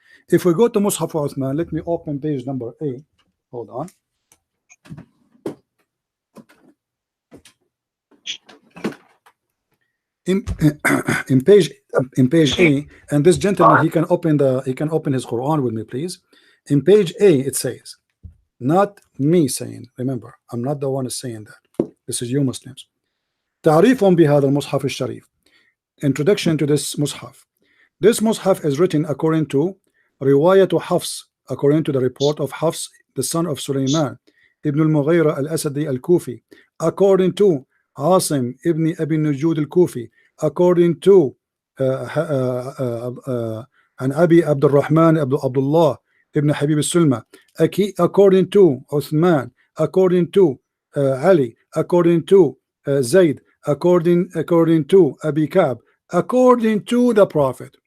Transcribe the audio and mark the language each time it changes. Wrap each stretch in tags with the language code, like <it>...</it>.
<en>If we go to Mus'haf Uthman, let me open page number 8. Hold on. in, in page A, and this gentleman, he can open his Quran with me, please. In page A, it says, not me saying, remember, I'm not the one saying that. This is you Muslims.</en> <ar>تعريف بهذا المصحف الشريف.</ar> <en>Introduction to this mushaf. This mushaf is written according to</en> <ar>رواية حفص,</ar> <en>according to the report of Hafs, the son of Sulaiman ibn al-Mughira al-Asadi al-Kufi, according to Asim ibn Abi Nujud al-Kufi, according to an Abi Abdul Rahman Abdullah ibn Habib al-Sulma, according to Uthman, according to Ali, according to Zayd, according to Abi Ka'b, according to the Prophet.</en>